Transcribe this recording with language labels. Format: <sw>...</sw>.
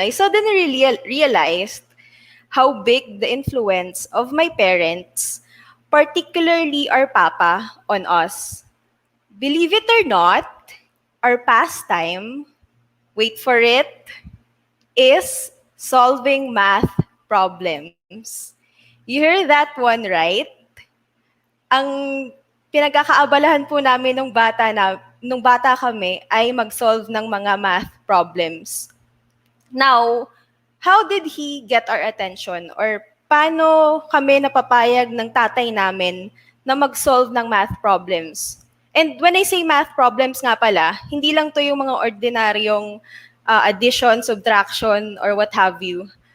<en>I suddenly realized how big the influence of my parents, particularly our papa, on us. Believe it or not, our pastime, wait for it, is solving math problems. You heard that one right?</en> <tl>Ang pinagkakaabalahan po namin nung bata kami ay mag-solve ng mga math problems.</tl> <en>Now, how did he get our attention?</en> <tl>Or paano kami napapayag ng tatay namin na mag-solve ng math problems?</tl> <en>And when I say math problems</en> <tl>nga pala, hindi lang to yung mga ordinaryong</tl> <en>addition, subtraction, or what have you.</en>